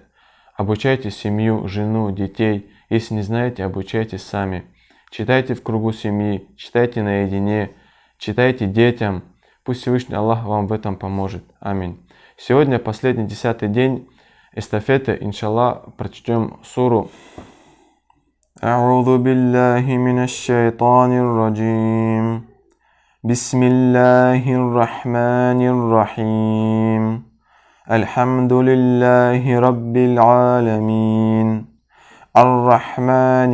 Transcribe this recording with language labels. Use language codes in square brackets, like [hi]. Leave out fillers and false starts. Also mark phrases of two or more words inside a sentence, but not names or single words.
[ru] Обучайте семью, жену, детей. Если не знаете, обучайтесь сами. Читайте в кругу семьи, читайте наедине, читайте детям. Пусть Всевышний Аллах вам в этом поможет. Аминь. Сегодня последний 10-й день эстафеты, иншаллах, прочтем суру. [ar] أعوذ بالله من الشيطان الرجيم بسم الله الرحمن الرحيم الحمد لله رب العالمين الرحمن